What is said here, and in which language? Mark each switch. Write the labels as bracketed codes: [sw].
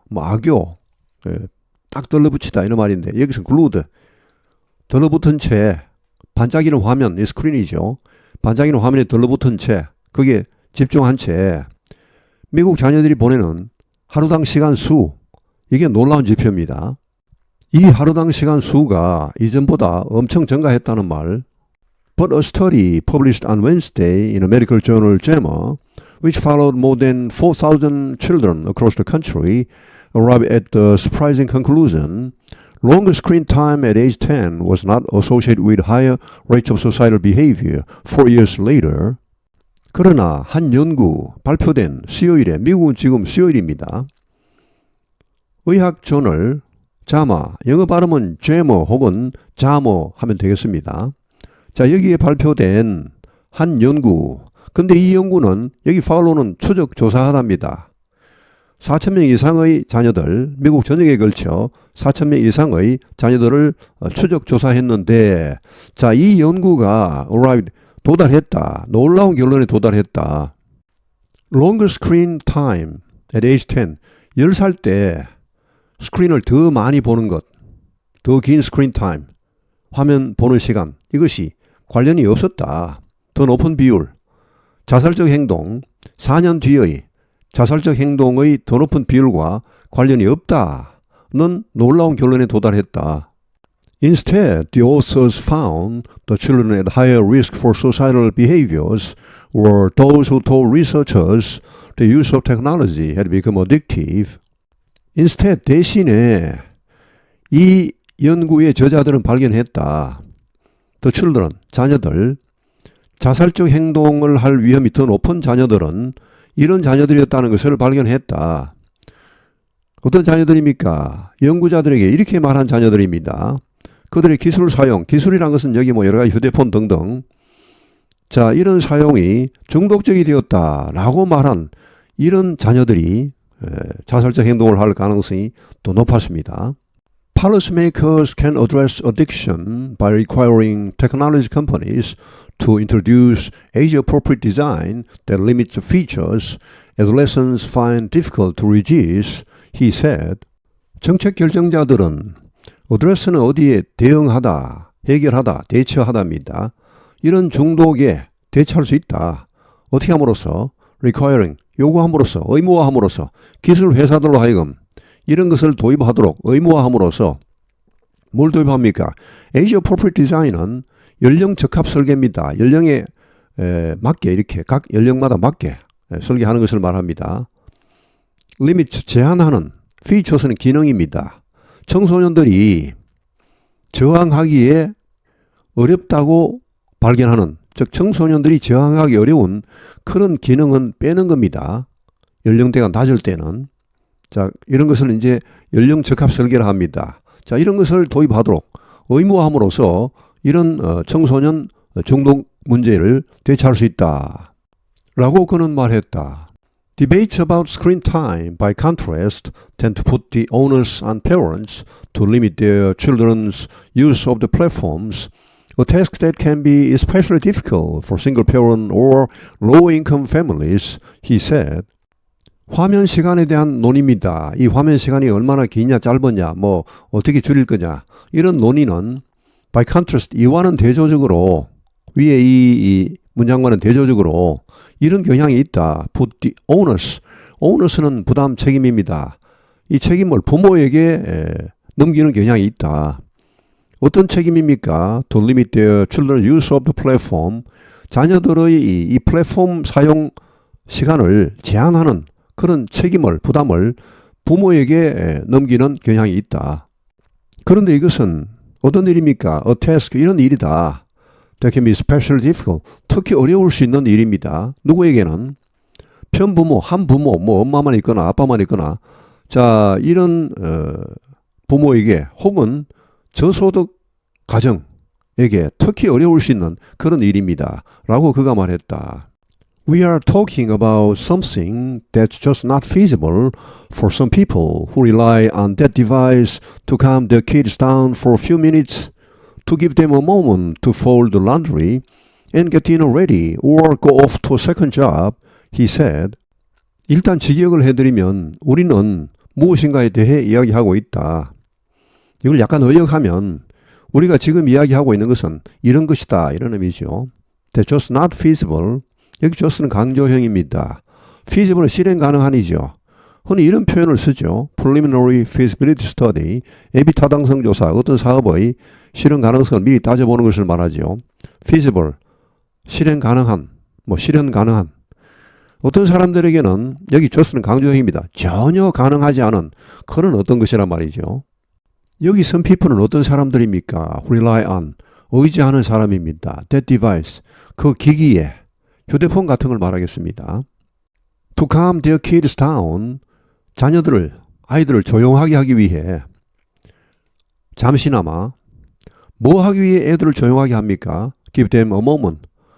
[ko] 뭐 악교, 딱 들러붙이다 이런 말인데 여기서 글루드, 들러붙은 채, 반짝이는 화면, 이 스크린이죠. 반짝이는 화면에 들러붙은 채, 거기에 집중한 채 미국 자녀들이 보내는 하루당 시간 수, 이게 놀라운 지표입니다. 이 하루당 시간 수가 이전보다 엄청 증가했다는 말. [en] But a study published on Wednesday in a medical journal JAMA, which followed more than 4,000 children across the country, arrived at the surprising conclusion: longer screen time at age 10 was not associated with higher rates of suicidal behavior 4 years later. [ko] 그러나 한 연구 발표된 수요일에, 미국은 지금 수요일입니다. 의학 저널 자마, 영어 발음은 JAMA 혹은 JAMA 하면 되겠습니다. 자, 여기에 발표된 한 연구. 근데 이 연구는 여기 팔로우는 추적 조사하답니다. 4,000명 이상의 자녀들, 미국 전역에 걸쳐 4,000명 이상의 자녀들을 추적 조사했는데, 자, 이 연구가 도달했다. 놀라운 결론에 도달했다. [en] Longer screen time at age 10. [ko] 10살 때 스크린을 더 많이 보는 것, 더 긴 스크린 타임, 화면 보는 시간, 이것이 관련이 없었다. 더 높은 비율, 자살적 행동, 4년 뒤의 자살적 행동의 더 높은 비율과 관련이 없다는 놀라운 결론에 도달했다. [en] Instead, the authors found the children at higher risk for suicidal behaviors were those who told researchers the use of technology had become addictive. Instead, [ko] 대신에 이 연구의 저자들은 발견했다. [en] The children, [ko] 자녀들, 자살적 행동을 할 위험이 더 높은 자녀들은 이런 자녀들이었다는 것을 발견했다. 어떤 자녀들입니까? 연구자들에게 이렇게 말한 자녀들입니다. 그들의 기술 사용, 기술이란 것은 여기 뭐 여러 가지 휴대폰 등등. 자, 이런 사용이 중독적이 되었다라고 말한 이런 자녀들이 자살적 행동을 할 가능성이 더 높았습니다. [en] Policymakers can address addiction by requiring technology companies to introduce age-appropriate design that limits the features adolescents find difficult to resist, he said. [ko] 정책 결정자들은 어드레스는 어디에 대응하다, 해결하다, 대처하다입니다. 이런 중독에 대처할 수 있다. 어떻게 함으로써? [en] requiring, [ko] 요구함으로써, 의무화함으로써, 기술 회사들로 하여금 이런 것을 도입하도록 의무화함으로써 뭘 도입합니까? [en] Age Appropriate Design [ko] 은 연령 적합 설계입니다. 연령에 맞게 이렇게 각 연령마다 맞게 설계하는 것을 말합니다. Limit, 제한하는, Features는 기능입니다. 청소년들이 저항하기에 어렵다고 발견하는, 즉 청소년들이 저항하기 어려운 그런 기능은 빼는 겁니다. 연령대가 낮을 때는. 자, 이런 것을 이제 연령 적합 설계를 합니다. 자, 이런 것을 도입하도록 의무화함으로써 이런 청소년 중독 문제를 대처할 수 있다. 라고 그는 말했다. Debates about screen time, by contrast, tend to put the onus on parents to limit their children's use of the platforms, a task that can be especially difficult for single-parent or low-income families, he said. 화면 시간에 대한 논의입니다. 이 화면 시간이 얼마나 기냐 짧았냐, 뭐 어떻게 줄일 거냐, 이런 논의는 [en] by contrast, [ko] 이와는 대조적으로, 위에 이 문장과는 대조적으로 이런 경향이 있다. [en] Put the onus. [ko] onus는 부담 책임입니다. 이 책임을 부모에게 넘기는 경향이 있다. 어떤 책임입니까? [en] To limit their children's use of the platform. [ko] 자녀들의 이 플랫폼 사용 시간을 제한하는 그런 책임을, 부담을 부모에게 넘기는 경향이 있다. 그런데 이것은 어떤 일입니까? [en] A task, [ko] 이런 일이다. [en] That can be especially difficult. [ko] 특히 어려울 수 있는 일입니다. 누구에게는? 편부모, 한부모, 뭐 엄마만 있거나 아빠만 있거나 자, 이런 부모에게 혹은 저소득 가정에게 특히 어려울 수 있는 그런 일입니다. 라고 그가 말했다. We are talking about something that's just not feasible for some people who rely on that device to calm their kids down for a few minutes, to give them a moment to fold the laundry and get dinner ready or go off to a second job, he said. 일단 직역을 해드리면 우리는 무엇인가에 대해 이야기하고 있다. 이걸 약간 의역하면 우리가 지금 이야기하고 있는 것은 이런 것이다. 이런 의미죠. [en] That's just not feasible. [ko] 여기 just는 강조형입니다. feasible은 실행 가능한이죠. 흔히 이런 표현을 쓰죠. [en] preliminary feasibility study, [ko] 예비 타당성 조사, 어떤 사업의 실현 가능성을 미리 따져보는 것을 말하죠. feasible, 실행 가능한, 실현 가능한. 어떤 사람들에게는 여기 just는 강조형입니다. 전혀 가능하지 않은 그런 어떤 것이란 말이죠. 여기 [en] some people [ko] 은 어떤 사람들입니까? [en] who rely on, [ko] 의지하는 사람입니다. [en] that device, [ko] 그 기기에 휴대폰 같은 걸 말하겠습니다. [en] To calm their kids down, [ko] 아이들을 조용하게 하기 위해 잠시나마 뭐 하기 위해 애들을 조용하게 합니까? [en] Give them a moment.